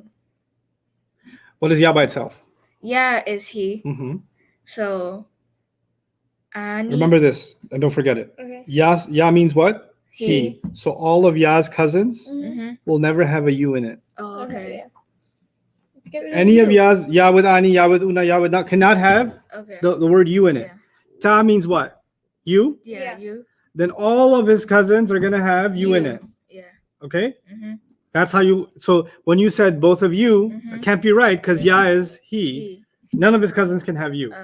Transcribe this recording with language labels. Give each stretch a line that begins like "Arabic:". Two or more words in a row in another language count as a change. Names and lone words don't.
English: What is ya by itself? Yeah is he. Mm-hmm. So Annie. Remember this and don't forget it. Okay. Ya means what? He. So all of ya's cousins Mm-hmm. will never have a you in it. Oh, okay. Yeah. Let's get rid Any of you. ya's, ya with ani, ya with una, ya with not, cannot have Okay. the word you in it. Yeah. Ta means what? You. Yeah. Yeah. You. Then all of his cousins are gonna have you in it. Yeah. Okay. Mm-hmm. That's how you. So when you said both of you, Mhm. it can't be right because ya is he. He. None of his cousins can have you.